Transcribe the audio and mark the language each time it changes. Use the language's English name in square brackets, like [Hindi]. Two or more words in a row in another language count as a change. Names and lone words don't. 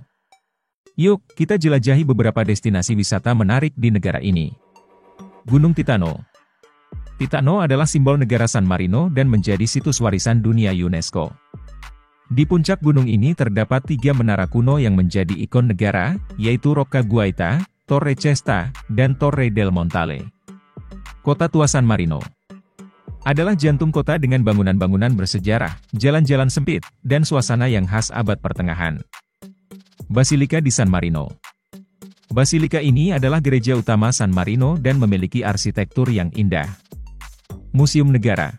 [Indonesian] Yuk, kita jelajahi beberapa destinasi wisata menarik di negara ini. Gunung Titano. Titano adalah simbol negara San Marino dan menjadi situs warisan dunia UNESCO. Di puncak gunung ini terdapat 3 menara kuno yang menjadi ikon negara, yaitu Rocca Guaita, Torre Cesta, dan Torre del Montale. Kota tua San Marino adalah jantung kota dengan bangunan-bangunan bersejarah, jalan-jalan sempit, dan suasana yang khas abad pertengahan. Basilika di San Marino. Basilika ini adalah gereja utama San Marino dan memiliki arsitektur yang indah. Museum Negara.